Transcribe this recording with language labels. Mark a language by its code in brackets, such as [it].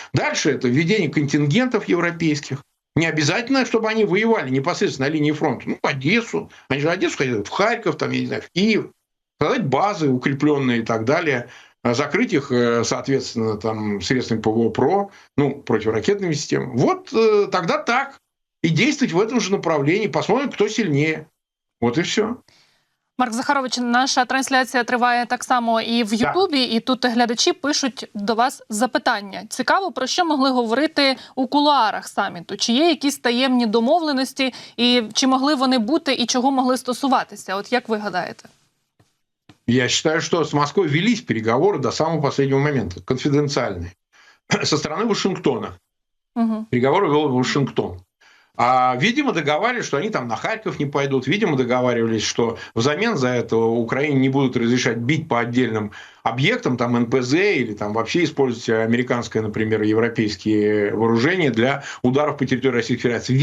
[ru] Дальше это введение контингентов европейских. Не обязательно, чтобы они воевали непосредственно на линии фронта. Ну, в Одессу. Они же в Одессу хотят, в Харьков, там, я не знаю, в Киев. Создать базы укрепленные и так далее. Закрыть их, соответственно, там, средствами ПВО-ПРО, ну, противоракетными системами. Вот тогда так. И действовать в этом же направлении. Посмотрим, кто сильнее. Вот и все. [uk] Марк Захарович, наша трансляція триває так само і в Ютубі, і тут глядачі пишуть до вас запитання. Цікаво, про що могли говорити у кулуарах саміту? Чи є якісь таємні домовленості, і чи могли вони бути, і чого могли стосуватися? От як ви гадаєте? [ru] Я считаю, что с Москвой велись переговоры до самого последнего момента, конфиденциальные, со стороны Вашингтона. Переговоры вел Вашингтон. Видимо, договаривались, что они там на Харьков не пойдут. Видимо, договаривались, что взамен за это Украине не будут разрешать бить по отдельным объектам, там НПЗ или там вообще использовать американское, например, европейские вооружения для ударов по территории Российской Федерации.